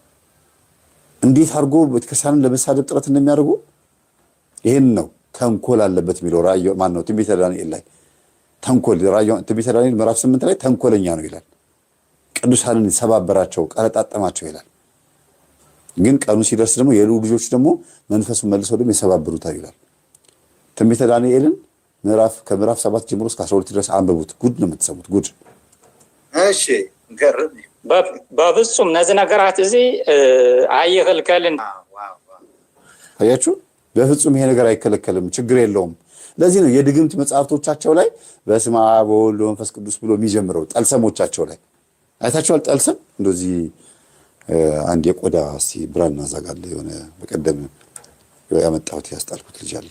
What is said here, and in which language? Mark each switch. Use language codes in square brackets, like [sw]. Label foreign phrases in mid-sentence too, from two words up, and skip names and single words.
[am] እንዴት አድርጎ ቤተ ክርስቲያንን ለመሳደብ ጥረት እንደሚያደርጉ። ይሄን ነው ተንኮል አለበት የሚለው ራእይ ማን ነው ትንቢተ ዳንኤል ላይ ተንኮል ራእይ ትንቢተ ዳንኤል ምዕራፍ 8 ላይ ተንኮለኛ ነው ይላል። ቅዱሳንን ሰባበራቸው ቀረጣጠማቸው ይላል። ግን ቀኑ ሲደርስ ደግሞ የልዑል ልጆች ደግሞ መንፈሱን መልሰው ደግሞ ይሰባብሩታል ይላል። ትንቢተ ዳንኤልን ከምዕራፍ 7 ጀምሮ እስከ 12 ድረስ አንብቡት። ጉድ ነው የምትሰሙት ጉድ። እሺ ገርም [ti] በፍጹም እነዚህ ነገራት እዚ አይከልከልን። [am] አያችሁ በፍጹም ይሄ ነገር አይከለከልም፣ ችግር የለውም። ለዚህ ነው የድግምት መጽሐፍቶቻቸው ላይ [gez] በስመ አብ ወወልድ ወመንፈስ ቅዱስ [am] ብሎ የሚጀምረው። ጠልሰሞቻቸው ላይ አይታችኋል። ጠልሰም እንደዚህ አንድ የቆዳ እስቲ ብራና ዛጋለ የሆነ በቀደም ያመጣሁት ያስጣልኩት ልጅ አለ